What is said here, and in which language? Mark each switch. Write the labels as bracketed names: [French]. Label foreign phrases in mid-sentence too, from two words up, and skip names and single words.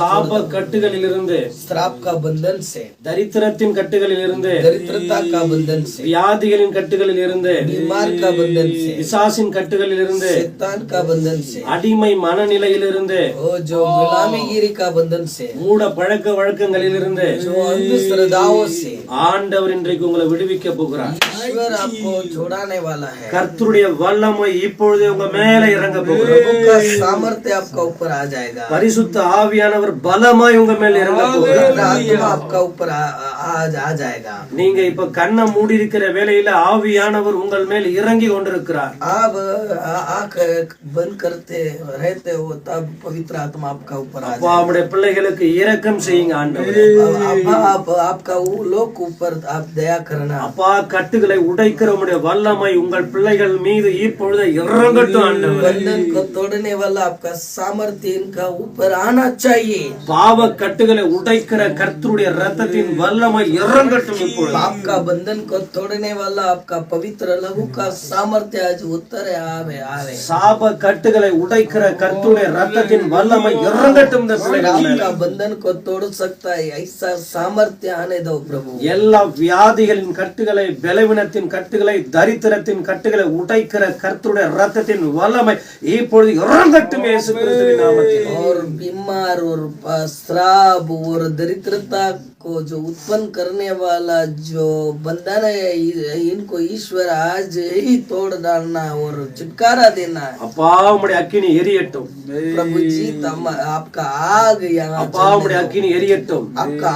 [Tamil] சாப கட்டுகளிலிருந்து, [Hindi] श्राप का बंधन से, [Tamil] தரித்திரத்தின் கட்டுகளிலிருந்து, [Hindi] दरिद्रता का बंधन से, [Tamil] வியாதிகளின் கட்டுகளிலிருந்து, [Hindi] बीमार का बंधन से, [Tamil] பிசாசின் கட்டுகளிலிருந்து, [Hindi] शैतान का बंधन से, [Tamil] அடிமை மனநிலையிலிருந்து, [Hindi] वो जो गुलामीगिरी का बंधन से, [Tamil] மூட பழக்க வழக்கங்களிலிருந்து, [Hindi] जो अंधश्रद्धाओं से [Tamil] ஆண்டவர் இன்றைக்கு உங்களை விடுவிக்க போகிறார். [Hindi] ईश्वर आपको छुड़ाने वाला है. [Tamil] கர்த்தருடைய வல்லமை இப்பொழுதே உங்க மேல இறங்க போகிறார். [Hindi] प्रभु का सामर्थ्य आपका ऊपर आ जाएगा. [Tamil] பரிசுத்த ஆவியானவர் பலமாய் உங்க மேல இறங்க போகிறார். [Hindi] आत्मा आपका ऊपर आ जाएगा. [Tamil] நீங்க இப்ப கண்ணை மூடி இருக்கிற வேளையில ஆவியானவர் உங்கள் மேல் இறங்கி கொண்டிருக்கிறார். [Hindi] आप आंख बंद करते रहते हो तब पवित्र आत्मा आपका ऊपर आ [Tamil] அப்பா, உம்முடைய பிள்ளைகளுக்கு இரக்கம் செய்யுங்க ஆண்டவரே. [Hindi] आप आपका वो लोग ऊपर आप दया करना. [Tamil] அப்பா, கட்டுகளை உடைக்கிற உம்முடைய வல்லமை உங்கள் பிள்ளைகள் மீது இப்பொழுது இறங்கட்டும் ஆண்டவரே. [Hindi] बंधन को तोड़ने वाला आपका सामर्थ्य इनका ऊपर आना चाहिए. [Tamil] பாவ கட்டுகளை உடைக்கிற கர்த்தருடைய இரத்தத்தின் வல்லமை இறங்கட்டும் இப்பொழுது. [Hindi] आपका बंधन को तोड़ने वाला आपका पवित्र लहू का सामर्थ्य आज उतरे आवे आवे. [Tamil] சாப கட்டுகளை உடைக்கிற கர்த்தருடைய இரத்தத்தின் வல்லமை இறங்கட்டும் இந்த பிள்ளைகள் மேல. [Hindi] आपका बंधन को तोड़ सकता है ऐसा सामर्थ्य आने दो प्रभु. [Tamil] எல்லா வியாதிகளின் கட்டுகளை, பலவீனத்தின் கட்டுகளை, தரித்திரத்தின் கட்டுகளை உடைக்கிற கர்த்தருடைய இரத்தத்தின் வல்லமை இப்பொழுது இறங்கட்டும் இயேசு கிறிஸ்துவின் நாமத்தில். [Hindi] और बीमार और श्राप और दरिद्रता को जो उत्पन्न करने वाला जो बंधन है इनको ईश्वर आज ही तोड़ डालना और छुटकारा देना. [Tamil] அப்பா, உம்முடைய அக்கினி எரியட்டும். [Hindi] प्रभु जी आपका आग यहाँ [Tamil] அப்பா, உம்முடைய அக்கினி எரியட்டும். [Hindi] आपका